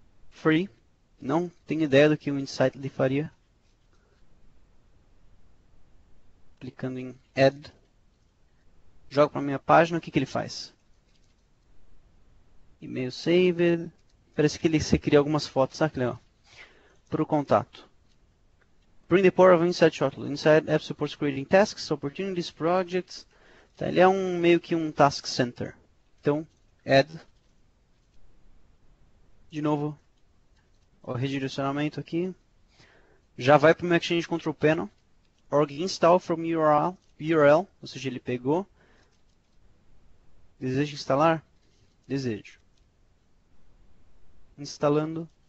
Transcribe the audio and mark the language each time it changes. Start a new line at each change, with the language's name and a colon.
Portuguese: Free, não tenho ideia do que o Insightly faria. Clicando em Add, jogo para a minha página, o que ele faz?
English: E-mail saved,
Portuguese: parece que você cria algumas fotos, aqui, ó, para o contato.
English: Bring the power of Inside Shortly. Inside App supports creating tasks, opportunities, projects.
Portuguese: Tá, ele é meio que um task center. Então, Add. De novo, o redirecionamento aqui. Já vai para o meu Exchange Control Panel.
English: Org install from URL,
Portuguese: ou seja, ele pegou. Deseja instalar? Desejo. Instalando.